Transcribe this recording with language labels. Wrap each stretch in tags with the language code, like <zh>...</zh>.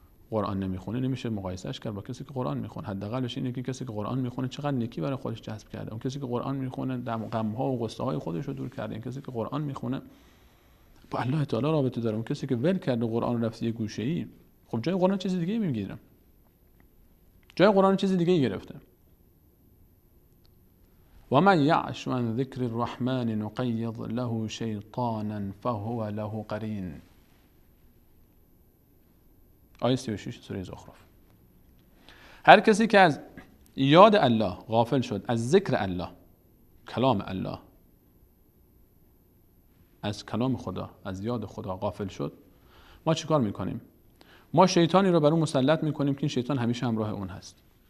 <fa>قرآن نمیخونه نمیشه مقایسهش کرد با کسی که قرآن میخونه. حداقلش اینه که کسی که قرآن میخونه چقدر نیکی برای خودش جذب کرده. اون کسی که قرآن میخونه غم‌ها و غصه‌های خودش رو دور کرده. این کسی که قرآن میخونه با الله تعالی رابطه داره. اون کسی که ول کرده قرآن رفت یه گوشه‌ای، خب جای قرآن چیز دیگه میگیره. جای قرآن چیز دیگه گرفته.</fa> <ar>و من یعش عن ذکر الرحمن نقیض له شیطانا فهو له قرین.</ar> <fa>آیه 36 سوره زخرف. هر کسی که از یاد الله غافل شد، از ذکر الله، کلام الله، از کلام خدا، از یاد خدا غافل شد، ما چیکار میکنیم؟ ما شیطانی رو بر اون مسلط میکنیم که این شیطان همیشه همراه اون هست.</fa>